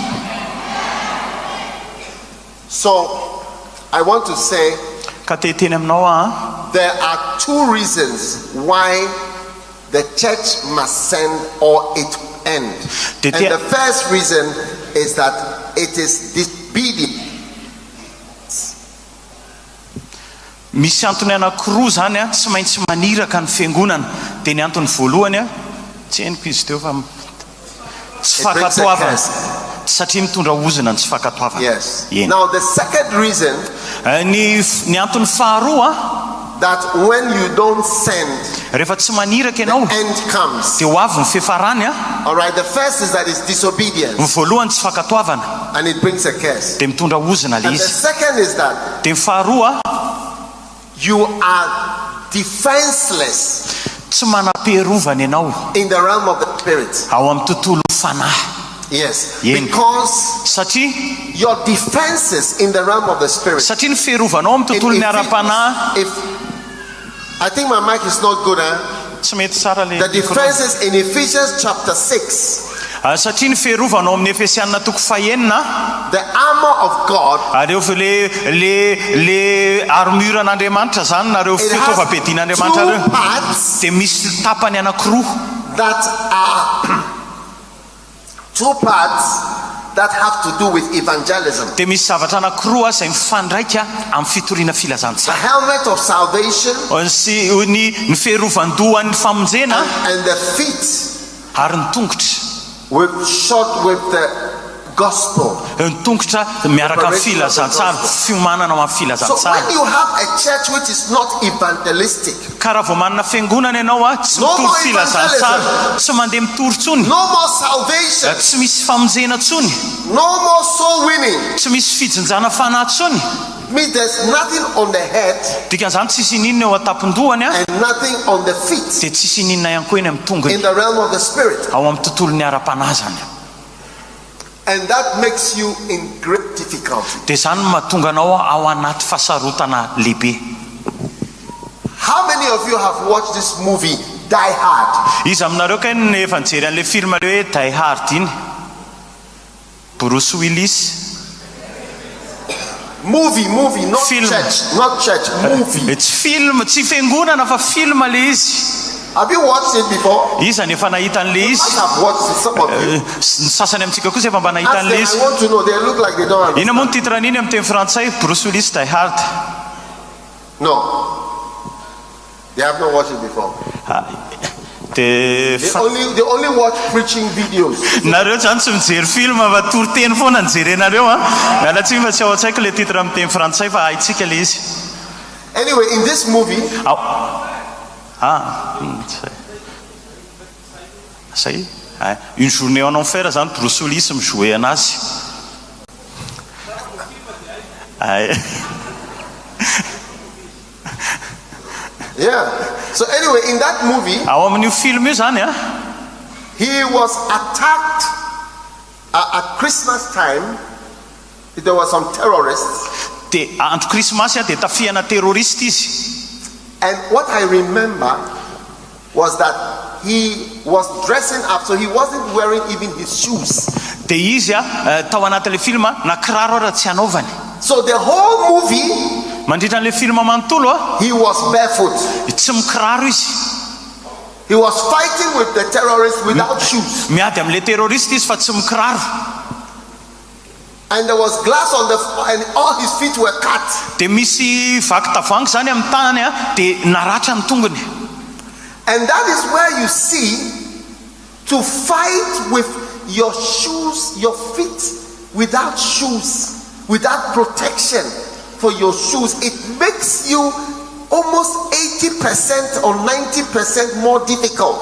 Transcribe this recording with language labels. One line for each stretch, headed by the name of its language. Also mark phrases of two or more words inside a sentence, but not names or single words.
English: So I want to say
Malagasy: ka teteny aminao
English: there are two reasons why the church must send or it end. And the first reason is that it is disobedience.
Malagasy: Misy antony anankiroa zany tsy maintsy maniraka ny fiangonana. Dia ny antony voalohany tsy henoko izy teo fa tsy fakatoavana. Satria mitondra ozona ny tsy fakatoavana.
English: Yes. Now the second reason
Malagasy: ny antony faharoa
English: that when you don't send,
Malagasy: rehefa tsy maniraka ianao,
English: the end comes.
Malagasy: Dia ho avy ny fifarany.
English: All right, the first is that it's disobedience.
Malagasy: Ny voalohany tsy fakatoavana.
English: And it brings a curse.
Malagasy: Dia mitondra ozona le
English: And the
Malagasy: izy.
English: second is that
Malagasy: Dia ny faharoa
English: you are defenseless
Malagasy: tsy manam-piarovana ianao
English: in the realm of the spirit.
Malagasy: ao amin'ny tontolo fanahy.
English: Yes, because
Malagasy: satria
English: your defenses in the realm of the spirit.
Malagasy: Satria ny fiarovanao amin'ny tontolon'ny ara-panahy.
English: I think my mic is not good.
Malagasy: Tsy mety tsara le.
English: The defenses in Ephesians chapter 6.
Malagasy: Satria ny fiarovanao amin'ny Efesianina toko 5.
English: The armor of God.
Malagasy: Areo le armure an'Andriamanitra zany nareo fitaovam-piadian'Andriamanitra reo. Dia misy tapany anankiroa.
English: That are two parts that have to do with evangelism.
Malagasy: Dia misy zavatra anankiroa izay mifandraika amin'ny fitoriana filazantsara.
English: The helmet of salvation.
Malagasy: Sy ny fiarovan-dohan'ny famonjena.
English: And the feet.
Malagasy: Ary ny tongotra.
English: Shod with the gospel.
Malagasy: Ny tongotra miaraka amin'ny filazantsara, fiomanana amin'ny filazantsara.
English: So when you have a church which is not evangelistic,
Malagasy: ka raha vao manana fiangonana ianao tsy mitoro filazantsara, tsy mandeha mitory-tsony,
English: no more salvation,
Malagasy: tsy misy famonjena tsony,
English: no more soul winning,
Malagasy: tsy misy fijinjana fanahy tsony,
English: means there's nothing on the head,
Malagasy: dikan'izany tsisy ninona eo an-tampon-dohany
English: and nothing on the feet,
Malagasy: dia tsisy ninona ihany koa eny amin'ny tongony,
English: in the realm of the spirit.
Malagasy: ao amin'ny tontolon'ny ara-panahy zany.
English: And that makes you in great difficulty.
Malagasy: Dia zany mahatonga anao ao anaty fasarotana lehibe.
English: How many of you have watched this movie Die Hard?
Malagasy: Izy aminareo kay ny efa nijery an'ilay film hoe Die Hard iny.
English: Bruce Willis. Movie, not film. church, movie. It's film,
Malagasy: tsy fiangonana fa film le izy.
English: Have you watched it before?
Malagasy: Iza nefa nahita an'le
English: I
Malagasy: izy.
English: have watched it, some of you.
Malagasy: Sasany amintsika kosa efa mba nahita an'le
English: I
Malagasy: izy.
English: want to know, they look like they don't understand.
Malagasy: Ina moa ny titre an'iny amin'ny teny frantsay?
English: Bruce Willis Die Hard. No. They have not watched it before. They only watch preaching videos.
Malagasy: Nareo zany tsy mijery film fa toriteny foana nijerenareo Miala tsiny fa tsy ao an-tsaiko le titre amin'ny teny frantsay fa haitsika le izy.
English: Anyway, in this movie,
French: ça y est, une journée en enfer
Malagasy: zany Bruce Willis mijouer anazy.
English: Yeah. So anyway, in that movie,
Malagasy: ao amin'io film io zany
English: he was attacked at Christmas time. There were some terrorists.
Malagasy: Dia andro krismasy dia tafiana terroriste izy.
English: And what I remember was that he was dressing up, so he wasn't wearing even his shoes.
Malagasy: Dia izy tao anatin'ilay film na kiraro raha tsy anaovany.
English: So the whole movie,
Malagasy: mandritra an'ilay film manontolo
English: he was barefoot.
Malagasy: Tsy mikiraro izy.
English: He was fighting with the terrorists without shoes.
Malagasy: Miady amin'ilay terroriste izy fa tsy mikiraro.
English: And there was glass on the floor and all his feet were cut.
Malagasy: Dia misy vakitavoangy zany amin'ny tanany dia naratra ny tongony.
English: And that is where you see, to fight with your shoes, your feet without shoes, without protection for your shoes, it makes you almost 80% or 90% more difficult.